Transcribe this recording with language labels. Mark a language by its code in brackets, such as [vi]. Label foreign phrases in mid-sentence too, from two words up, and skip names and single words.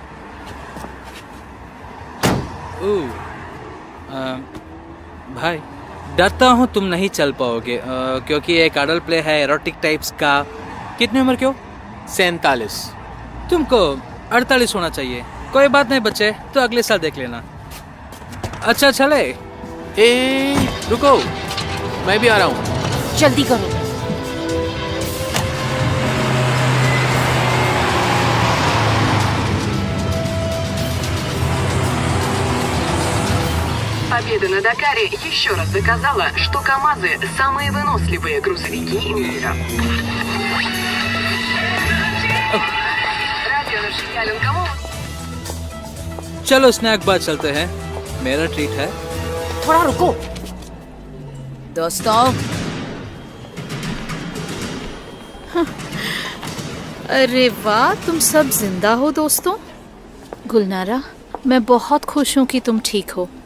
[hi] भाई डरता हूँ तुम नहीं चल पाओगे, क्योंकि एक अडल्ट प्ले है एरोटिक टाइप्स का। कितनी उम्र क्यों? 47। तुमको 48 होना चाहिए। कोई बात नहीं बच्चे, तो अगले साल देख लेना। अच्छा चले। रुको, मैं भी आ रहा हूँ। जल्दी करो। [ru] Победа на Дакаре еще раз доказала, что КамАЗы – самые выносливые грузовики мира. Радио Нашиялин кому? [hi] चलो स्नैक बार चलते हैं, मेरा ट्रीट है। थोड़ा रुको। दोस्तों, अरे वाह, तुम सब जिंदा हो दोस्तों। गुलनारा, मैं बहुत खुश हूँ कि तुम ठीक हो।